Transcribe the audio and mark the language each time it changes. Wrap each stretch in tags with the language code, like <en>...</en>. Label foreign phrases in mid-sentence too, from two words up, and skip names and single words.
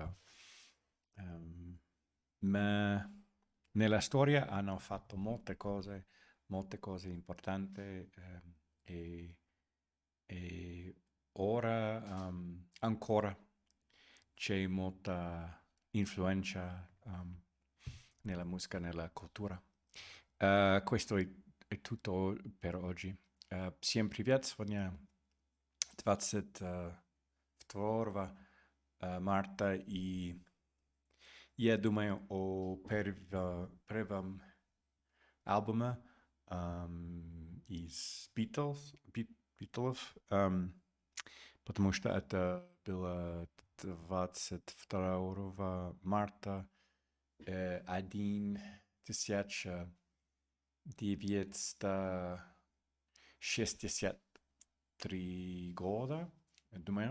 <it>Ma nella storia hanno fatto molte cose importanti e, e ora ancora c'è molta influenza nella musica, nella cultura. Questo è tutto per oggi.</it> <ru>Всем привет! Сегодня 22 марта, и я думаю о первом альбоме из Beatles, потому что это было 22 марта 1963 года, думаю.</ru>